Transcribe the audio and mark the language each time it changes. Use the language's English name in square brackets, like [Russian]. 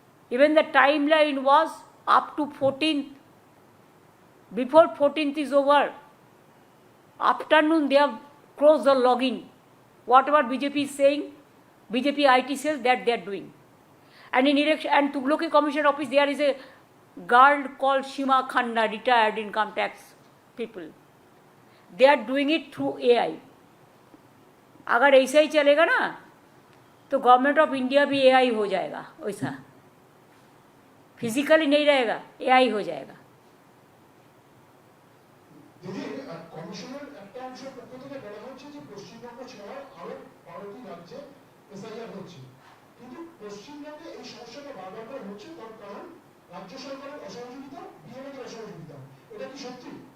[English] Even the timeline was up to 14th. Before 14th is over, afternoon they have closed the login. Whatever BJP is saying, BJP IT says that they are doing. And in election and Tughlaki Commission office, there is a girl called Shima Khanna, retired income tax people. They are doing it through AI. [Hindi] अगर ऐसा ही चलेगा ना तो government of India भी AI हो जाएगा, वैसा physically नहीं रहेगा, AI हो जाएगा। [Bangla] দিদি কমিশনের একটা অংশের পক্ষ থেকে বলা হচ্ছে যে পশ্চিমবঙ্গ ছাড়াও আরো 12টি রাজ্যে এসআইআর হচ্ছে, কিন্তু পশ্চিমবঙ্গে এই সমস্যাটা বারবার করে হচ্ছে তার কারণ রাজ্য সরকারের অসহযোগিতা, বিএলওদের অসহযোগিতা। এটা কি সত্যি?